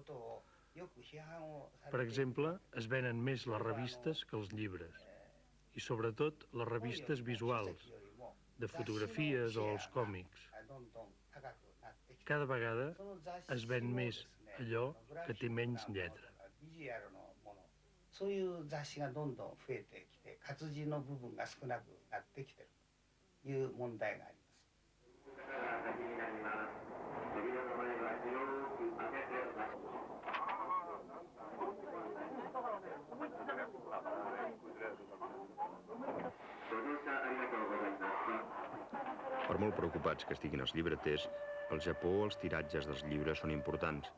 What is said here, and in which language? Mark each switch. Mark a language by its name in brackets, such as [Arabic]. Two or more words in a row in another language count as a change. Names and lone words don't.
[Catalan] Per exemple, es venen més les revistes que els llibres, i sobretot les revistes visuals, de fotografies o els còmics. Cada vegada es ven més allò que té menys lletra. [Japanese] そういう雑誌がどんどん増えてきて、活字の部分が少なくなってきているという問題があります。 [Catalan] Per molt preocupats que estiguin els llibreters, al Japó els tiratges dels llibres són importants.